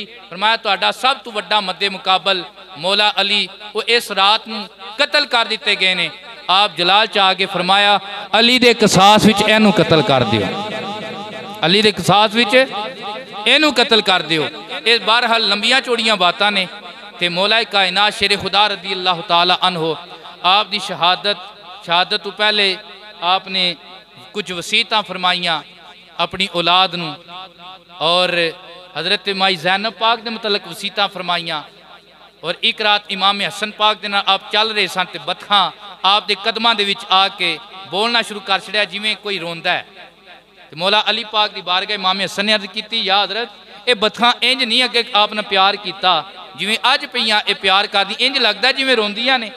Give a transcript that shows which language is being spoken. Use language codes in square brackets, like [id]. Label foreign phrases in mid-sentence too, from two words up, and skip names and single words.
[pa] فرمایا تہاڈا سب توں وڈا مدمقابل مولا علی اوہ اس رات نوں قتل کر دتے گئے نے. آپ جلال چ آ کے فرمایا علی دے قصاص وچ ایہنوں قتل کر دیو. علی دے قصاص وچ ایہنوں قتل کر دیو. ایہ بہرحال لمبیاں چوڑیاں گلاں نے تے مولا کائنات شیر خدا [ar] رضي الله تعالى عنه [pa] آپ دی شہادت توں پہلے آپ نے کجھ وصیتاں فرمائیاں اپنی اولاد نوں اور حضرت مائی زینب پاک دے متعلق وصیتاں فرمائیاں. اور اک رات امام حسن پاک دے نال آپ چل رہے سن تے بطخاں آپ دے قدماں دے وچ آ کے بولنا شروع کر چھڈیا جویں کوئی روندا اے. تے مولا علی پاک دی بارگاہ امام حسن نے عرض کیتی یا حضرت ایہ بطخاں انج نہیں اگے آپ نے پیار کیتا جویں اج پئیاں ایہ پیار کردیاں انج لگدا جویں روندیاں نے.